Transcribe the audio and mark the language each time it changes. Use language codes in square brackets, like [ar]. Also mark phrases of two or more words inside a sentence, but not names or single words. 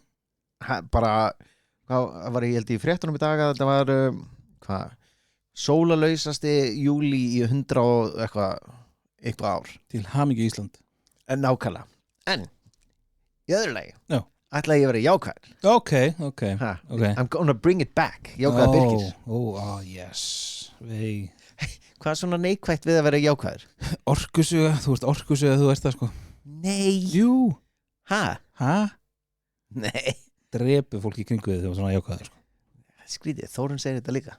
[is] Bara, hvað var ég held í fréttunum í dag að þetta var, hvað, sólalausasti júlí í 100 og eitthvað ár. Til hamingju Ísland. Nákvæmlega. En, í öðru lagi, Já. ætla ég að vera jákvæður. Ok. [en] I'm gonna bring it back, [is] jákvæða Birkir. Yes. Vei. Hvað er svona neikvætt við að vera jákvæður? Orkusuga, þú ert það sko. Nei. Jú. Ha? Nei. Drepu fólk í kringu þig þegar þú svona jákvæður sko. Skrítið, Þórun segir þetta líka.